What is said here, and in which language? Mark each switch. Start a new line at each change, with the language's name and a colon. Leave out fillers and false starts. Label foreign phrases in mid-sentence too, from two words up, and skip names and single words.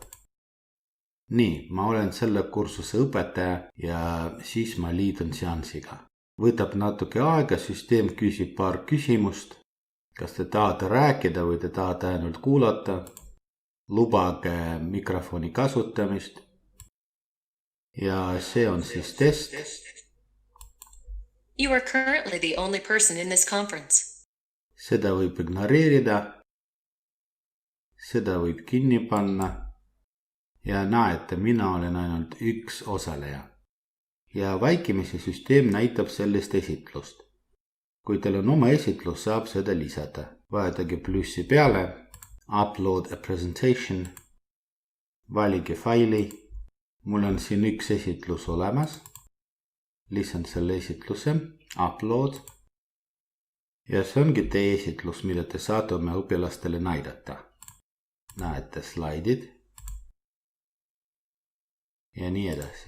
Estonian: Nii, ma olen selle kursuse õpetaja ja siis ma liitun seansiga. Võtab natuke aega, süsteem küsib paar küsimust. Kas te tahate rääkida või te tahate ainult kuulata? Lubage mikrofoni kasutamist. Ja see on siis test.
English: You are currently the only person in this conference.
Estonian: Seda võib ignoreerida. Seda võib kinni panna. Ja näete, mina olen ainult üks osaleja. Ja vaikimisi süsteem näitab sellist esitlust. Kui teil on oma esitlus, saab seda lisada. Vajutage plussi peale,
English: upload a presentation,
Estonian: valige faili. Mul on siin üks esitlus olemas. Lisan selle esitluse, upload. Ja see ongi teie esitlus, mida te saate oma õpilastele näidata. Näete slaidid. Ja nii edasi.